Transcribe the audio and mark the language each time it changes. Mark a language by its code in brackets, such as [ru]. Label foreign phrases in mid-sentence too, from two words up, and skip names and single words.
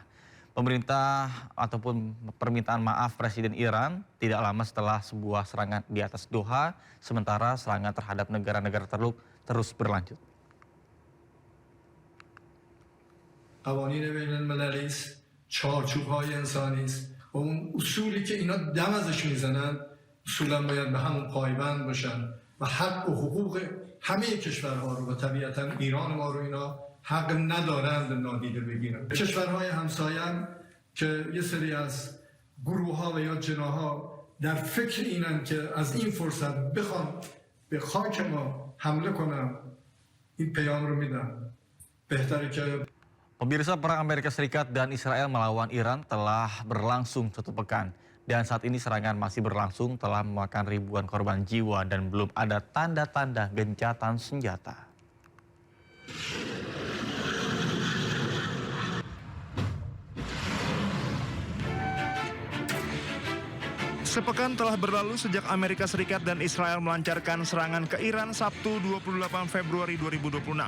[id] Pemerintah ataupun permintaan maaf Presiden Iran tidak lama setelah sebuah serangan di atas Doha, sementara serangan terhadap negara-negara terus berlanjut. [fa] قوانین بین المللی است، چارچوب‌های انسانی است و اون اصولی که اینا دم ازش میزنن اصولا باید به همون پایبند باشن و حق و حقوق همه کشورها رو و طبیعتا ایران ما رو اینا حق ندارند نادیده بگیرن. کشورهای همسایه هم که یه سری از گروه‌ها و یا جناح‌ها در فکر اینن که از این فرصت بخوان به خاک ما حمله کنن، این پیام رو میدن. بهتره که [id] Pemirsa, perang Amerika Serikat dan Israel melawan Iran telah berlangsung 1 pekan. Dan saat ini serangan masih berlangsung, telah memakan ribuan korban jiwa dan belum ada tanda-tanda gencatan senjata. Sepekan telah berlalu sejak Amerika Serikat dan Israel melancarkan serangan ke Iran Sabtu 28 Februari 2026.